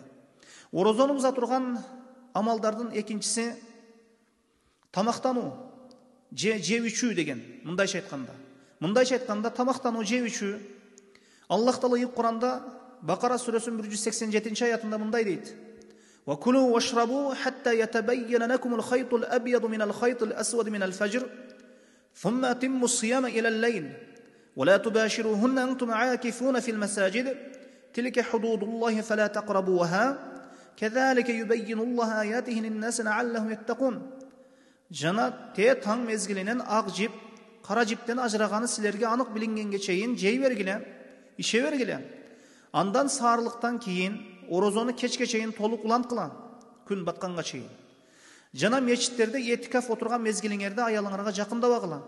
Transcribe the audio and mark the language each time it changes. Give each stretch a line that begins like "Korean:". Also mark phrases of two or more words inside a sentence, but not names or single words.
Kyrgyz: Орозону буза турган амалдардын экинчиси тамактануу, жеп ичүү деген. Мындайча айтканда тамактануу, жеп ичүү. Аллах Таала Куранда Бакара сүрөсүнүн 187-нчи аятында мындай дейт:
Arabic: "وكلوا واشربوا حتى يتبين لكم الخيط الأبيض من الخيط الأسود من الفجر, ثم أتموا الصيام إلى الليل ولا تباشروهن أنتم عاكفون في المساجد تلك حدود الله فلا تقربوها كذلك يبين الله آياته للناس لعلهم يتقون."
Kyrgyz: Жана таң мезгилинен ак жип, кара жиптен ажыраганы силерге анык билингенге чейин жей бергиле, ише бергиле. Андан саарлыктан кийин орозону кечке чейин толук уланткыла, күн батканга чейин. Жана мечиттерде этикаф отурган мезгилиңерде аялыңарга жакындабагыла.